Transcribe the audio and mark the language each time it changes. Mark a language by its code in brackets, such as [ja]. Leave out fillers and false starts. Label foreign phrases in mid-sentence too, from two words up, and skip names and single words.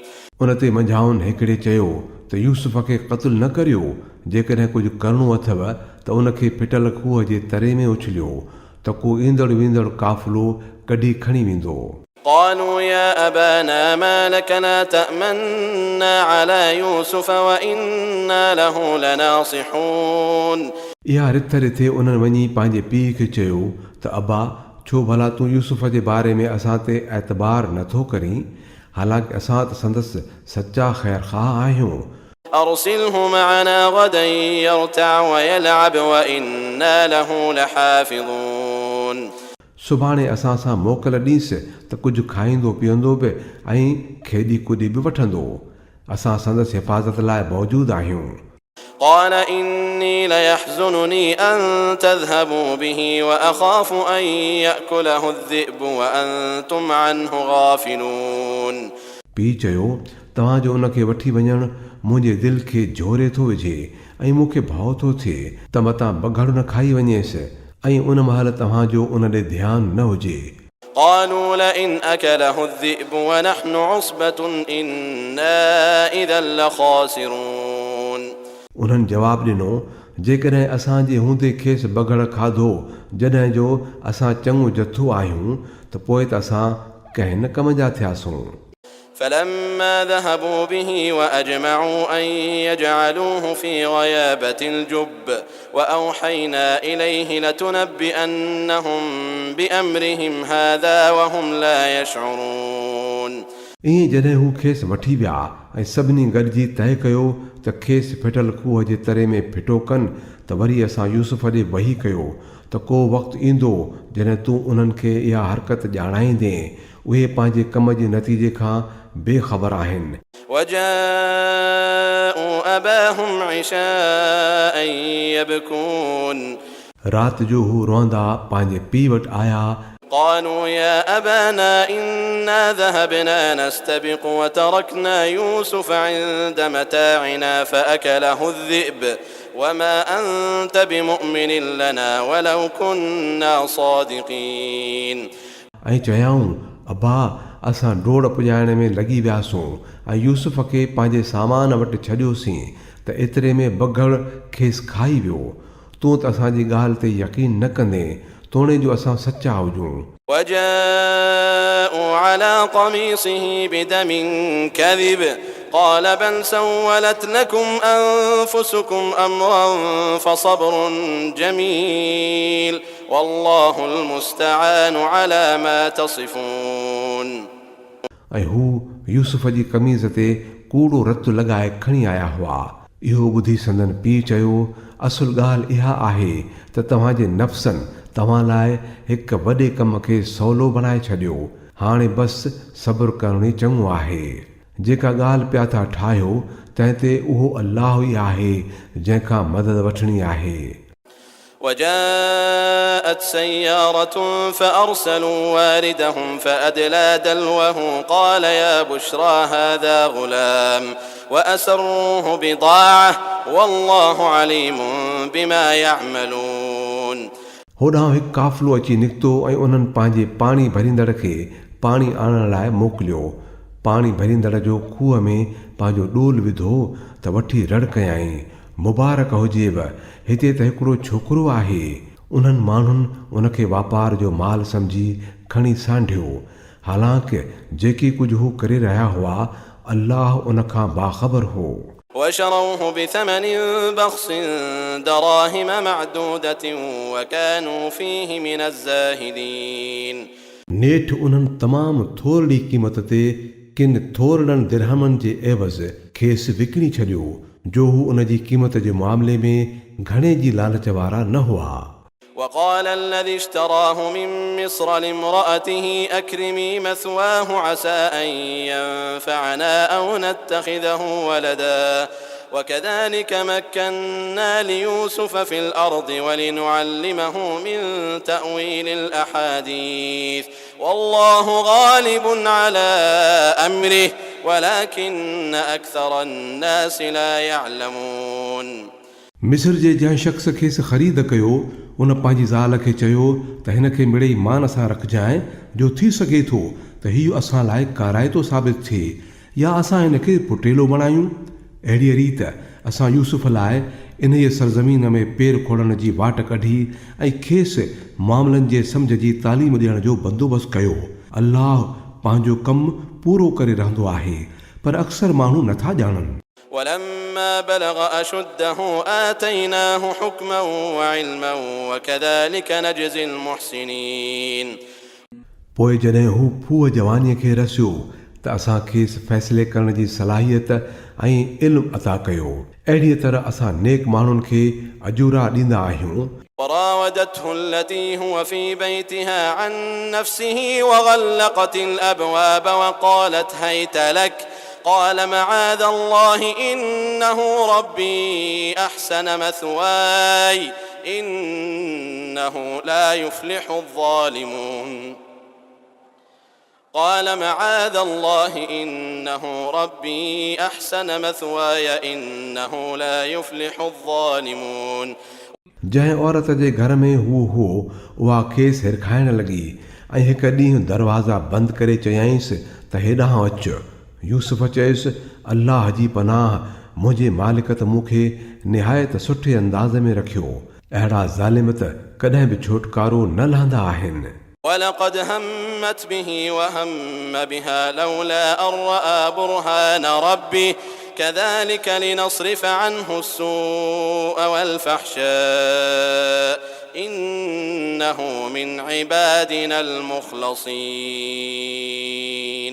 [sd] उन ते मंझाउनि हिकिड़े चयो त यूसुफ खे क़त्ल न करियो, जेकॾहिं कुझु करिणो अथव त उन खे फिटल खूह जे तरे में उछलियो त को ईंदड़ वेंदड़ काफ़िलो कढी खणी वेंदो। [ar] قالوا يا أبانا ما لك لا تأمنا على يوسف وإنا له لناصحون [sd] इहा रिथ रिथे उन्हनि वञी पंहिंजे पीउ खे चयो त अबा छो भला तूं यूसुफ जे बारे में असां ते एतबार नथो करीं, हालांकि असां त संदसि सचा ख़ैरख़्वाह आहियूं। [ar] أرسله معنا غدا يرتع ويلعب وإنا له لحافظون [sd] सुभाणे असां सां मोकल ॾींसि त कुझु खाईंदो पीअंदो बि ऐं खेॾी कुॾी बि वठंदो असां संदसि हिफ़ाज़त लाइ मौजूदु आहियूं [ar] قال إني ليحزنني أن تذهبوا به وأخاف أن يأكله الذئب وأنتم عنه غافلون [sd] पीउ चयो तव्हांजो उनखे वठी वञणु मुंहिंजे दिलि खे झोरे थो विझे ऐं मूंखे भउ थो थिए त मतां बघड़ न खाई वञेसि ऐं उन महिल तव्हांजो उन ॾे ध्यानु न हुजे [ar] قالوا لئن أكله الذئب ونحن عصبة إنا إذا لخاسرون [sd] उन्हनि जवाबु ॾिनो जेकॾहिं असांजे हूंदे खेसि बघड़ खाधो जॾहिं जो असां चङो जथो आहियूं त पोइ त असां कंहिं न कम जा थियासूं [ar] فلما ذهبوا به وأجمعوا أن يجعلوه في غيابة الجب وأوحينا إليه لتنبئنهم بأمرهم هذا وهم لا يشعرون [sd] ईअं जॾहिं हू खेसि वठी विया ऐं सभिनी गॾिजी तइ कयो त खेसि फिटल खूह जे तरे में फिटो कनि त वरी असां यूसुफ ॾे वही कयो त को वक़्तु ईंदो जॾहिं तूं उन्हनि खे इहा हरकत ॼाणाईंदे उहे पंहिंजे कम जे नतीजे खां बेख़बर आहिनि [ar] وجاءوا أباهم عشاء يبكون [sd] राति जो हू रोंदा पंहिंजे पीउ वटि आया [ar] قالوا يا أبانا إنا ذهبنا نستبق وتركنا يوسف عند متاعنا فأكله الذئب وما أنت بمؤمن لنا ولو كنا صادقين [sd] ऐं चयाऊं अबा असां डोड़ पुॼाइण में लॻी वियासूं ऐं यूसुफ खे पंहिंजे सामान वटि छॾियोसीं त एतिरे में बघड़ खेसि खाई वियो तूं त असांजी ॻाल्हि ते यकीन न कंदे तोणे जो असां सचा हुजूं [ar] وجاءوا على قميصه بدم كذب قال بل سولت لكم أنفسكم أمرا فصبر جميل والله المستعان على ما تصفون [sd] ऐं हू यूसुफ जी कमीज़ ते कूड़ो रतु लॻाए खणी आया हुआ इहो ॿुधी संदन पीउ चयो असुल ॻाल्हि इहा आहे त तव्हांजे नफ़्सनि तव्हां लाइ हिकु वॾे कम खे सवलो बणाए छॾियो हाणे बसि सब्र करणु ई चङो आहे जेका ॻाल्हि पिया था ठाहियो तंहिं ते उहो अल्लाह ई आहे जंहिंखां मदद वठणी आहे [ar] وجاءت سيارة فأرسلوا واردهم فأدلى دلوه قال يا بشرى هذا غلام وأسروه بضاعة والله عليم بما يعملون [sd] होॾां हिकु काफ़िलो अची निकितो ऐं उन्हनि पंहिंजे पाणी भरींदड़ खे पाणी आणण लाइ मोकिलियो पाणी भरींदड़ जो खूह में पंहिंजो ॾोल विधो त वठी रड़ कयाईं मुबारक हुजेव हिते त हिकिड़ो छोकिरो आहे उन्हनि माण्हुनि उनखे वापार जो माल सम्झी खणी सांढियो हालांकि जेकी कुझु हू करे रहिया हुआ अल्लाह उनखां बाख़बर हो [ar] وشروه بثمن بخس دراهم معدودة وكانوا فيه من الزاهدين [sd] नेठि उन्हनि तमामु थोरड़ी क़ीमत ते किन थोरड़नि दिरहमनि जे एवज़ खेसि विकिणी छॾियो जो हू उन जी क़ीमत जे मामले में घणे जी लालच वारा न हुआ [ar] وقال الذي اشتراه من مصر لامرأته أكرمي مثواه عسى أن ينفعنا أو نتخذه ولدا وكذلك مكنا ليوسف في الأرض ولنعلمه من تأويل الأحاديث والله غالب على أمره ولكن أكثر الناس لا يعلمون [sd] मिस्र जे जंहिं शख़्स खेसि ख़रीद कयो उन पंहिंजी ज़ाल खे चयो त हिन खे मिड़ेई मान सां रखजांइ जो थी सघे थो त हीउ असां लाइ काराइतो साबित थिए या असां हिन खे पुटेलो बणायूं अहिड़ी रीति असां यूसुफ लाइ इन जे सरज़मीन में पेर खोड़ण जी वाट कढी ऐं खेसि मामलनि जे सम्झ जी तालीम ॾियण जो बंदोबस्तु कयो अल्लाह पंहिंजो कमु पूरो करे रहंदो आहे पर अक्सर माण्हू नथा ॼाणनि [ar] ولما بلغ أشده آتيناه حكما وعلما وكذلك نجزي المحسنين [sd] पोइ जॾहिं हू फूह जवानीअ खे रसियो त त असां खेसि फ़ैसिले करण जी सलाहियत ऐं इल्मु अता कयो। अहिड़ीअ तरह असां नेक माण्हुनि खे अजूरा ॾींदा आहियूं। [ar] وراودته التي هو في بيتها عن نفسه وغلقت الأبواب وقالت هيت لك قال معاذ الله إنه ربي أحسن مثواي إنه لا يفلح الظالمون قال معاذ الله إنه ربي أحسن مثواي إنه لا يفلح الظالمون [sd] जंहिं औरत जे घर में हू हो उहा खेसि हिरखाइण लॻी ऐं हिकु ॾींहुं दरवाज़ा बंदि करे चयाईंसि त हेॾांहुं अचु। यूसुफ चयुसि अल्लाह जी पनाह, मुंहिंजे मालिक त मूंखे निहायत सुठे अंदाज़ में रखियो। अहिड़ा ज़ालिम त कॾहिं बि छोटकारो न लहंदा आहिनि। [ar] ولقد همت به وهم بها لولا أن رأى برهان ربه كذلك لنصرف عنه السوء والفحشاء إنه من عبادنا المخلصين